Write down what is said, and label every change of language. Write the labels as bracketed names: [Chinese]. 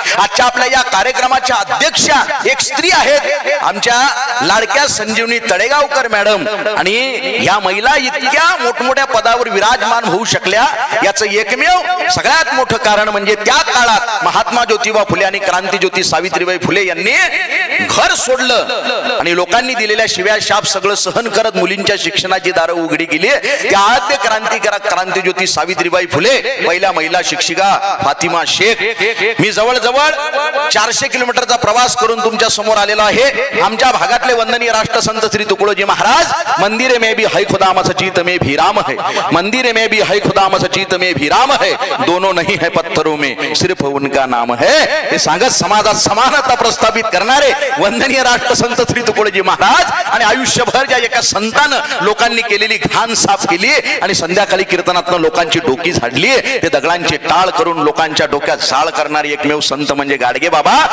[Marathi] आजच्या आपल्या या कार्यक्रमाच्या अध्यक्षा एक स्त्री आहेत, आमच्या लाडक्या संजीवनी तळेगावकर मॅडम, आणि या महिला इतक्या मोठमोठ्या पदावर विराजमान होऊ शकल्या याचं एकमेव सगळ्यात मोठं कारण म्हणजे त्या काळात महात्मा ज्योतिबा फुले आणि क्रांतीज्योती सावित्रीबाई फुले यांनी घर सोडलं आणि लोकांनी दिलेल्या शिव्या शाप सगळं सहन करत मुलींच्या शिक्षणाची दारं उघडी केली। त्या आद्य क्रांतीज्योती सावित्रीबाई फुले, पहिल्या महिला शिक्षिका फातिमा शेख। मी जवळजवळ 400 किलोमीटरचा प्रवास करून तुमच्या समोर आलेलो आहे। आमच्या भागातले वंदनीय राष्ट्रसंत श्री तुकडोजी महाराज, [Hindi] मंदिरे में भी है खुदा मस्जिद में भी राम है, मंदिरे में भी है खुदा मस्जिद में भी राम है, दोनों नहीं है पत्थरों में सिर्फ उनका नाम है। [Marathi] हे सांगत समाजात समानता प्रस्थापित करणारे वंदनीय राष्ट्रसंत श्री तुकडोजी महाराज आणि आयुष्यभर ज्या एका संतानं लोकांनी केलेली घाण साफ केली आणि संध्याकाळी कीर्तनातनं लोकांची डोकी झाडली, ते दगडांचे टाळ करून लोकांच्या डोक्यात जाळ करणारे एकमेव संत म्हणजे गाडगे बाबा।